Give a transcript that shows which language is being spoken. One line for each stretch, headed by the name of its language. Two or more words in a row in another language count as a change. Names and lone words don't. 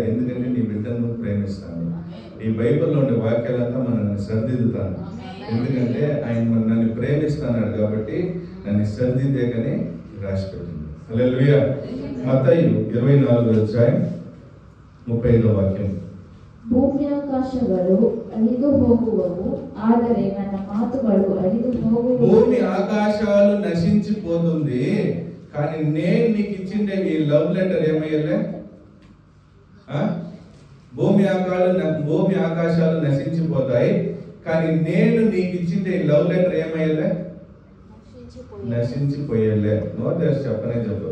Telugu: ఎందుకంటే నీ బిడ్డను ప్రేమిస్తాను. ఈ బైబిల్లో ఉండే వాక్యాలంతా మనల్ని సరిదిద్దుతాను. ఎందుకంటే ఆయన నన్ను ప్రేమిస్తున్నాడు కాబట్టి నన్ను సరిదిద్దేకని రాసి పెట్టింది. హల్లెలూయా. మత్తయి 24:35 వాక్యం.
Kannada: ಭೂಮಿ ಆಕಾಶಗಳು ಅಳಿದು ಹೋಗುವವು, ಆದರೆ ನನ್ನ ಮಾತುಗಳು ಅಳಿದು ಹೋಗುವವು.
Telugu: భూమి ఆకాశాలు నశించిపోతుంది, కానీ నేను నీకు ఇచ్చిండే ఈ
English: love letter
Telugu: ఏమయ్యలే? భూమి ఆకాశాలు నశించిపోతాయి, కానీ నేను నీకు ఇచ్చిండే ఈ
English: love letter
Telugu: ఏమయ్యలే? నశించిపోయేలే. నోటేసి చెప్పనే చెప్పు.